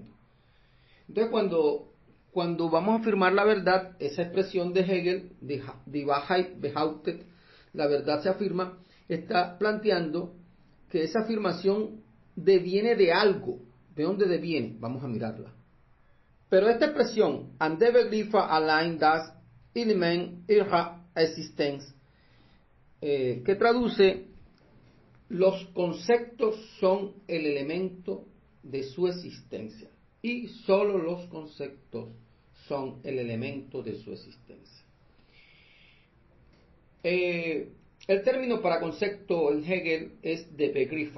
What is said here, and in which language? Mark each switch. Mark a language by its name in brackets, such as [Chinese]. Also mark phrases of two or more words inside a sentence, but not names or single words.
[Spanish] Entonces cuando vamos a afirmar la verdad, esa expresión de Hegel, de [German] Die Wahrheit behauptet, [Spanish] la verdad se afirma, está planteando que esa afirmación deviene de algo. ¿De dónde deviene? Vamos a mirarla. Pero esta expresión, [German] an der Begriffe allein das Element ihrer Existenz, [Spanish] que traduce, los conceptos son el elemento de su existencia. Y solo los conceptos son el elemento de su existencia. El término para concepto en Hegel es de Begriffe.